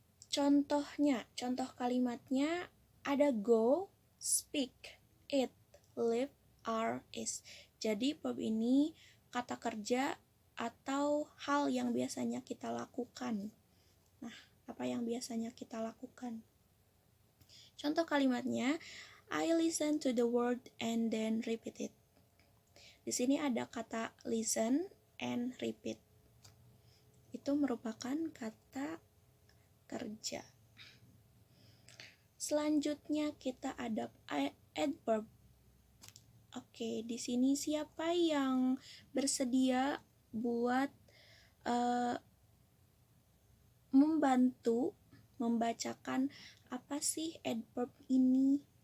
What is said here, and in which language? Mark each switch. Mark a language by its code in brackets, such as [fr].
[id] Contohnya, contoh kalimatnya ada go, speak, eat, live, are, is. Jadi verb ini kata kerja atau hal yang biasanya kita lakukan. Nah, apa yang biasanya kita lakukan? Contoh kalimatnya, [en] I listen to the word and then repeat it. [id] Di sini ada kata [en] listen and repeat. [id] Itu merupakan kata kerja. Selanjutnya kita ada adverb. Oke, di sini siapa yang bersedia buat membantu membacakan apa sih adverb ini?